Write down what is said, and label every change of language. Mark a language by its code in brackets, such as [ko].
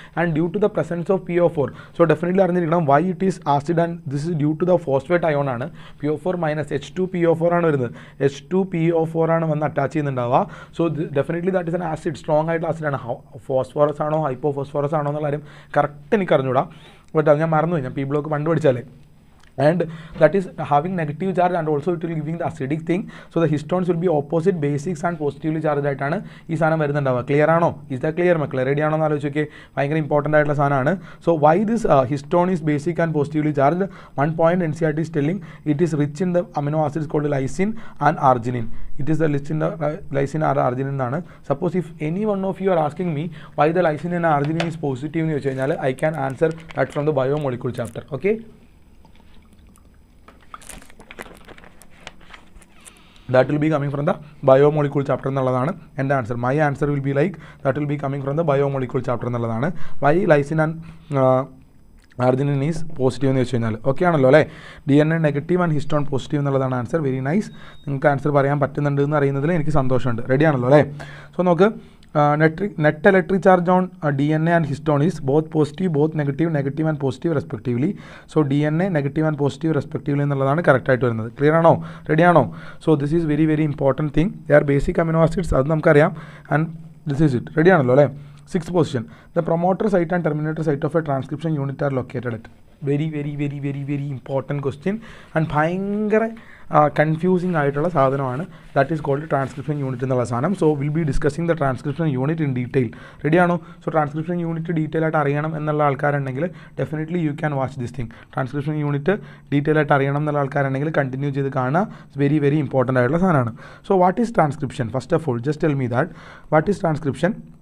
[en] And due to the presence of PO4, so definitely അറിഞ്ഞിരിക്കണം why it is acid and this is due to the phosphate ion ആണ്. [ml] PO4 minus H2PO4 ആണ് വരുന്നത്. H2PO4 ആണ് വന്ന് attach ചെയ്യുന്നുണ്ടാവുക. [en] so definitely that is an acid, [ml] strong ആയിട്ടുള്ള ആസിഡാണ്. Phosphorous ആണോ hypo phosphorous ആണോ എന്നുള്ള കാര്യം കറക്റ്റ് എനിക്ക് അറിഞ്ഞൂടാ. ബട്ട് അത് ഞാൻ മറന്നുപോയി. ഞാൻ P ബ്ലോക്ക് പണ്ട് പഠിച്ചാലേ [en] and that is having negative charge and also it will giving the acidic thing, so the histones will be opposite basics and positively charged [ml] ആയിട്ടാണ് ഈ സാധനം വരുന്നുണ്ടാവുക. ക്ലിയർ ആണോ? [en] is the clear [ml] മക്കളെ? റെഡി ആണോ എന്ന് ആലോചിച്ചൊക്കെ. ഭയങ്കര important ആയിട്ടുള്ള സാധനമാണ്. [en] So why this histone is basic and positively charged? One point NCERT is telling it is rich in the amino acids called lysine and arginine. It is the rich in the lysine or arginine എന്നാണ്. Suppose if any one of you are asking me why the lysine and arginine is positive [ml] എന്ന് ചോദിച്ചു കഴിഞ്ഞാൽ [en] I can answer that from the biomolecule chapter. Okay, that will be coming from the biomolecule chapter [ml] എന്നുള്ളതാണ് എൻ്റെ answer. [en] My answer will be like that will be coming from the biomolecule chapter എന്നുള്ളതാണ്. Why lysine and arginine is positive [ml] എന്ന് വെച്ച് കഴിഞ്ഞാൽ okay ആണല്ലോ അല്ലേ. DNA negative and histone positive എന്നുള്ളതാണ് answer. [en] Very nice. [ml] നിങ്ങൾക്ക് ആൻസർ പറയാൻ പറ്റുന്നുണ്ട് എന്ന് അറിയുന്നതിൽ എനിക്ക് സന്തോഷമുണ്ട്. റെഡി ആണല്ലോ അല്ലേ. [en] So നോക്ക്, net electric charge on DNA and histone is both positive, both negative and positive respectively. So DNA negative and positive respectively [ml] എന്നുള്ളതാണ് കറക്റ്റ് ആയിട്ട് വരുന്നത്. ക്ലിയർ ആണോ? റെഡി ആണോ? [en] So this is very very important thing. They are basic amino acids, [ml] അത് നമുക്കറിയാം. [en] And this is it. [ml] Ready ആണല്ലോ അല്ലേ. [en] 6th position, the promoter site and terminator site of a transcription unit are located at. Very very very very very important question and [ml] ഭയങ്കര confusing ആയിട്ടുള്ള സാധനമാണ്. [en] that is called transcription unit [ml] എന്നുള്ള സാധനം. [en] So will be discussing the transcription unit in detail. റെഡിയാണോ? [ml] So transcription unit detail ആയിട്ട് അറിയണം എന്നുള്ള ആൾക്കാരുണ്ടെങ്കിൽ [en] Definitely you can watch this thing. [ml] Transcription unit detail ആയിട്ട് അറിയണം എന്നുള്ള ആൾക്കാരുണ്ടെങ്കിൽ കണ്ടിന്യൂ ചെയ്ത് കാണുക. [en] it's very very important [ml] ആയിട്ടുള്ള സാധനമാണ്. [en] So what is transcription? First of all just tell me that what is transcription.